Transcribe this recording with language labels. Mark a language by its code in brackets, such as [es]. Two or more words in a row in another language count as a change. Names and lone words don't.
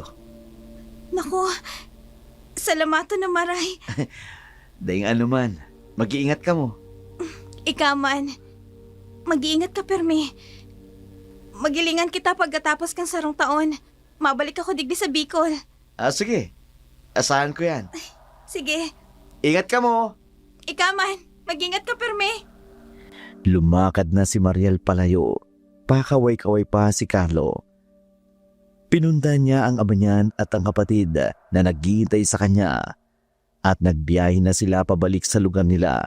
[bik] Naku, salamatan na maray. Daing ano man, mag-iingat ka mo. Ikaw man, mag-iingat ka permi. Magilingan kita pagkatapos kang sarong taon. Mabalik ako digdi sa Bicol. Sige. [tl] Asahan ko yan. Sige, [bik] Ingat ka mo. ikaw man, mag-ingat ka permi. [tl] Lumakad na si Mariel palayo. Pakaway-kaway pa si Carlo. Pinundan niya ang ama niyan at ang kapatid na naghihintay sa kanya at nagbiyahe na sila pabalik sa lugar nila.